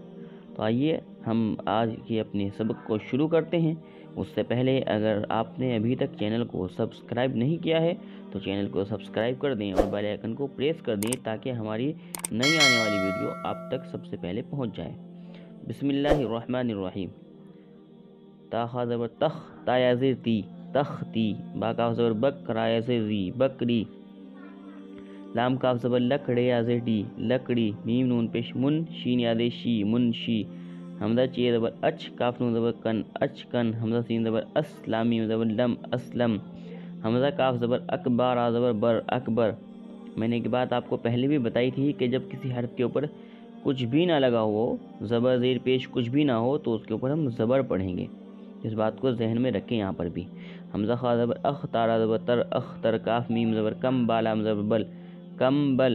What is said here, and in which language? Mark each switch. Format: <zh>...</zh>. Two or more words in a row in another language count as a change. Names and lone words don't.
<ur>تو آئیے ہم آج کے اپنے سبق کو شروع کرتے ہیں۔ اس سے پہلے اگر آپ نے ابھی تک چینل کو سبسکرائب نہیں کیا ہے تو چینل کو سبسکرائب کر دیں اور بیل آئیکن کو پریس کر دیں تاکہ ہماری نئی آنے والی ویڈیو آپ تک سب سے پہلے پہنچ جائے۔</ur> <ar>بسم اللہ الرحمن الرحیم۔</ar> <ur>تا خا زبر تخ، تا یا زیر تی، تختی۔ با کاف زبر بک، را یا زیر ری، بکری۔ لام کاف زبر لک، ڑے یا زیر ڈی، لکڑی۔ میم نون پیش من، شین یا دے شی، منشی۔ حمزہ چے زبر اچ، کاف نون زبر کن، اچ کن۔ حمزہ سین زبر اس، لام میم زبر لم، اسلم۔ حمزہ کاف زبر اک، با را زبر بر، اکبر۔ میں نے ایک بات آپ کو پہلے بھی بتائی تھی کہ جب کسی حرف کے اوپر کچھ بھی نہ لگا ہو، زبر زیر پیش کچھ بھی نہ ہو، تو اس کے اوپر ہم زبر پڑھیں گے۔ اس بات کو ذہن میں رکھیں یہاں پر بھی۔ حمزہ خا زبر اخ، تارا زبر تر، اختر۔ کاف میم زبر کم، با لام زبر بل، کمبل۔</ur>